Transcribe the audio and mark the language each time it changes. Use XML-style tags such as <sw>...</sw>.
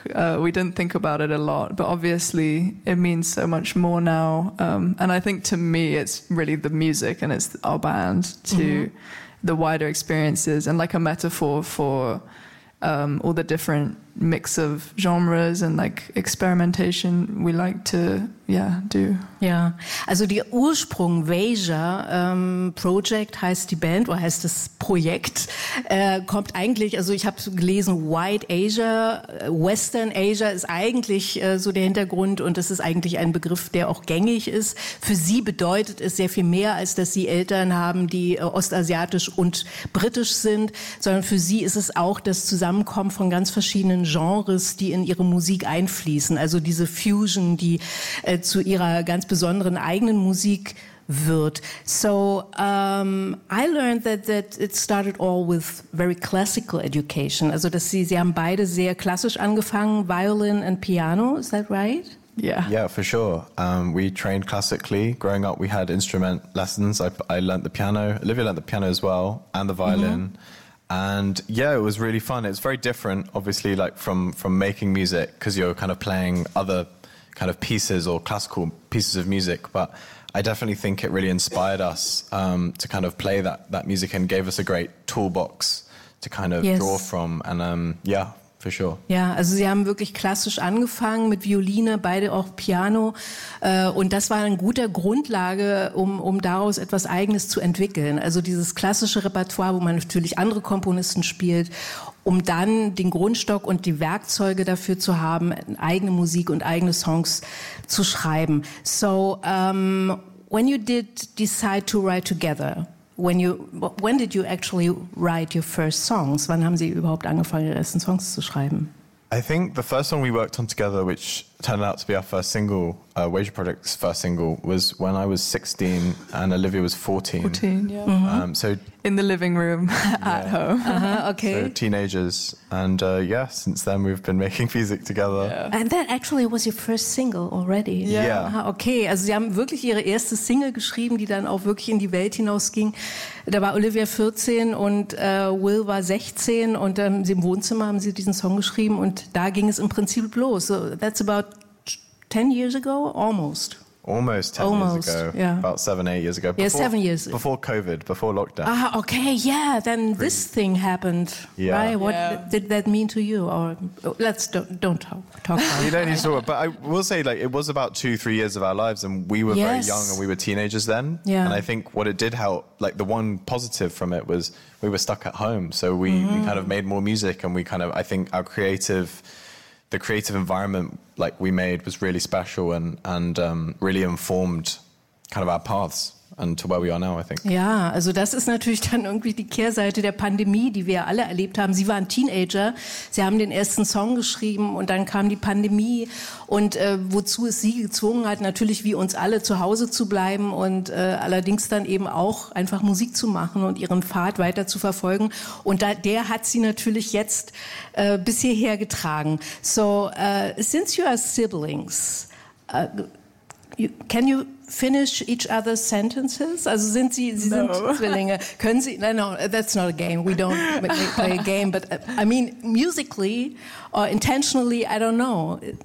<en>We didn't think about it a lot, but obviously it means so much more now. And I think to me, it's really the music and it's our band to mm-hmm. the wider experiences and like a metaphor for all the different mix of genres and like experimentation we like to, yeah, do.</en> <de>Yeah, also the Ursprung Veja Project heißt die Band, oder heißt das Projekt, kommt eigentlich, also ich habe gelesen, White Asia, Western Asia ist eigentlich so der Hintergrund und das ist eigentlich ein Begriff, der auch gängig ist. Für Sie bedeutet es sehr viel mehr, als dass Sie Eltern haben, die ostasiatisch und britisch sind, sondern für Sie ist es auch das Zusammenkommen von ganz verschiedenen Genres, die in ihre Musik einfließen, also diese Fusion, die zu ihrer ganz besonderen eigenen Musik wird.</de> <en>So I learned that it started all with very classical education.</en> <de>Also dass sie haben beide sehr klassisch angefangen,</de> <en>Violin and Piano, is that right? Yeah, for sure. We trained classically. Growing up, we had instrument lessons. I learned the piano. Olivia learned the piano as well and the violin. Mm-hmm. And yeah, it was really fun. It's very different, obviously, like from making music, because you're kind of playing other kind of pieces or classical pieces of music. But I definitely think it really inspired us to kind of play that music and gave us a great toolbox to kind of draw from. And yeah. For sure.</en> <de>Ja, also sie haben wirklich klassisch angefangen mit Violine, beide auch Piano, und das war eine gute Grundlage, um daraus etwas Eigenes zu entwickeln. Also dieses klassische Repertoire, wo man natürlich andere Komponisten spielt, um dann den Grundstock und die Werkzeuge dafür zu haben, eigene Musik und eigene Songs zu schreiben.</de> <en>So, when you did decide to write together, when did you actually write your first songs?</en> <de>Wann haben Sie überhaupt angefangen, Ihre ersten Songs zu schreiben?</de> <en>I think the first song we worked on together, which turned out to be our first single, Wager Project's first single, was when I was 16 and Olivia was 14. 14, yeah. Mm-hmm. So in the living room at home. Uh-huh, okay. So teenagers. And since then we've been making music together. Yeah. And that actually was your first single already. Yeah.</en> <de>Aha, okay, also Sie haben wirklich Ihre erste Single geschrieben, die dann auch wirklich in die Welt hinausging. Da war Olivia 14 und Will war 16 und im Wohnzimmer haben Sie diesen Song geschrieben und da ging es im Prinzip los.</de> <en>So that's about 10 years ago, almost. Almost 10 almost, years ago. Yeah. About 7-8 years ago. Before, yeah, 7 years. Before COVID, before lockdown. Ah, okay, yeah, then this thing happened. Yeah. Right? What did that mean to you? Or let's don't talk about it. You don't need to talk about it. But I will say, like, it was about 2-3 years of our lives, and we were very young, and we were teenagers then. Yeah. And I think what it did help, like, the one positive from it was we were stuck at home, so we kind of made more music, and we kind of, I think, our creative... The creative environment like we made was really special and really informed kind of our paths and to where we are now, I think.</en> <de>Ja, also das ist natürlich dann irgendwie die Kehrseite der Pandemie, die wir alle erlebt haben. Sie waren Teenager, sie haben den ersten Song geschrieben und dann kam die Pandemie und wozu es sie gezwungen hat, natürlich wie uns alle zu Hause zu bleiben und allerdings dann eben auch einfach Musik zu machen und ihren Pfad weiter zu verfolgen. Und der hat sie natürlich jetzt bis hierher getragen.</de> <en>So, since you are siblings, can you finish each other's sentences?</en> <de>Also sind Sie sind Zwillinge. Können Sie,</de> <en>no, that's not a game. We don't play a game. But I mean, musically or intentionally, I don't know.</en>